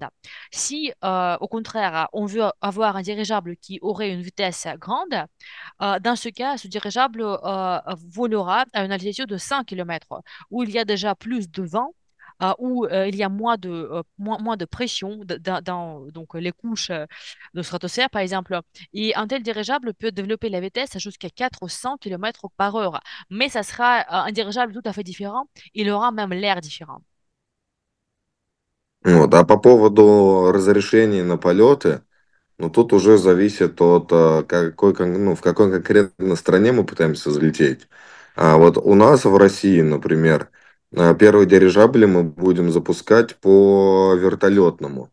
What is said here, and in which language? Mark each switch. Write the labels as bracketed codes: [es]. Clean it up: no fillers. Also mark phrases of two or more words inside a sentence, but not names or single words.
[fr] Si, au contraire, on veut avoir un dirigeable qui aurait une vitesse grande, dans ce cas, ce dirigeable volera à une altitude de 100 km, où il y a déjà plus de vent, où il y a moins de pression dans donc, les couches de stratosphère, par exemple. Et un tel dirigeable peut développer la vitesse jusqu'à 400 km par heure. Mais ça sera un dirigeable tout à fait différent. Il aura même l'air différent. [ru] Вот. А по поводу разрешений на полеты, Но тут уже зависит от ну, в какой конкретно стране мы пытаемся залететь. А вот у нас в России, например, первые дирижабли мы будем запускать по вертолетному.